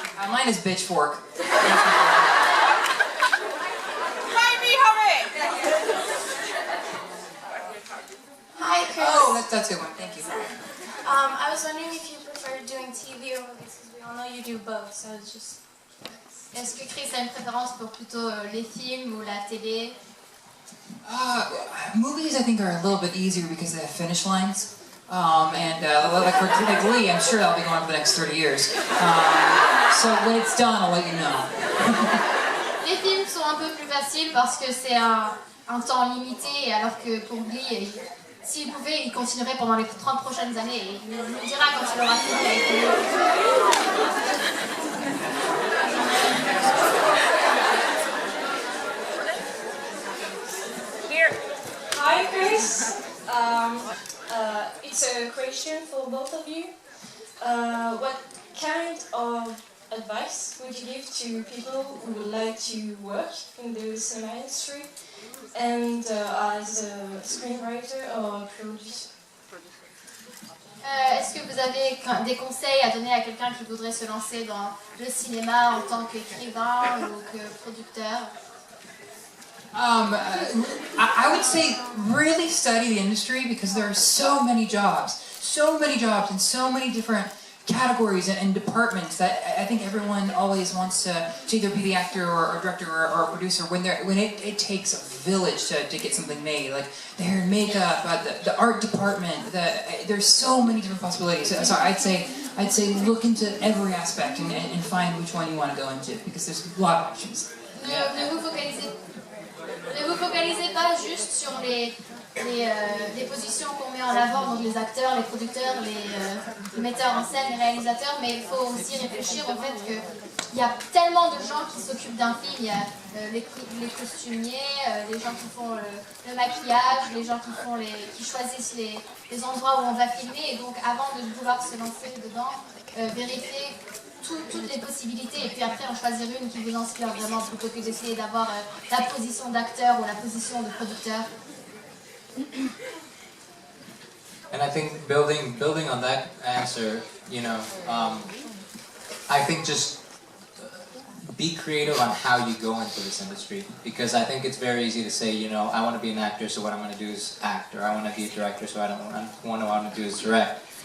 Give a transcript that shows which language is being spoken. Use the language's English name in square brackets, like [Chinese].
[English] Mine is Bitchfork. Hi, Chris. Oh, that's a good one. Thank you. I was wondering if you prefer doing TV or movies, because we all know you do both, so it's just... [French] Est-ce que Chris a une préférence pour plutôt les films ou la télé? [English] Movies I think are a little bit easier because they have finish lines. Like Lee, I'm sure that'll be going on for the next 30 years. So when it's done, I'll let you know. [French] Les films sont un peu plus faciles parce que c'est un temps limité, alors que pour Lee, s'il pouvait, il continuerait pendant les 30 prochaines années et il nous dira quand il aura fini avec lui. [English] Hi, Chris. It's a question for both of you. What kind of advice would you give to people who would like to work in the cinema industry and as a screenwriter or producer? [French] Est-ce que vous avez des conseils à donner à quelqu'un qui voudrait se lancer dans le cinéma en tant qu'écrivain ou que producteur? [English] I would say really study the industry because there are so many jobs in so many different categories and departments that I think everyone always wants to either be the actor or director or producer when it takes a village to get something made, like the hair and makeup, the art department, there's so many different possibilities. So I'd say look into every aspect and find which one you want to go into because there's a lot of options. [French] Ne vous focalisez pas juste sur les les positions qu'on met en avant, donc les acteurs, les producteurs, les metteurs en scène, les réalisateurs, mais il faut aussi réfléchir au fait qu'il y a tellement de gens qui s'occupent d'un film. Il y a les costumiers, les gens qui font le maquillage, les gens qui choisissent les endroits où on va filmer, et donc avant de vouloir se lancer dedans, vérifier toutes les possibilités, et puis après en choisir une qui vous inspire vraiment, plutôt que d'essayer d'avoir la position d'acteur ou la position de producteur. [English] And I think building on that answer, I think just be creative on how you go into this industry, because I think it's very easy to say, I want to be an actor, so what I'm going to do is act, or I want to be a director, so what I want to do is direct.